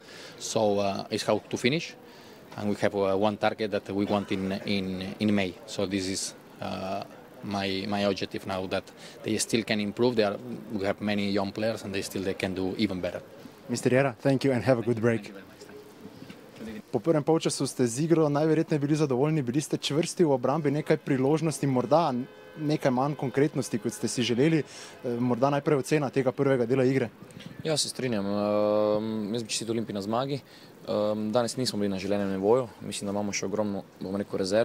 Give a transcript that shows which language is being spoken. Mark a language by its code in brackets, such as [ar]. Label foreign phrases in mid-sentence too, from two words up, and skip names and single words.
[en] So it's how to finish. And we have one target that we want in May. So this is my objective now, that they still can improve. We have many young players, and they can do even better. Mr. Jera, thank you and have a good break. [sl] Po prvem polčasu ste z igro najverjetneje bili zadovoljni, bili ste čvrsti v obrambi, nekaj priložnosti, morda nekaj manj konkretnosti, kot ste si želeli. Morda najprej ocena tega prvega dela igre. Ja, se strinjam. Jaz bi čestital Olimpiji na zmagi. Danes nismo bili na želenem nivoju, mislim, da imamo še ogromno, bom rekel, rezerv.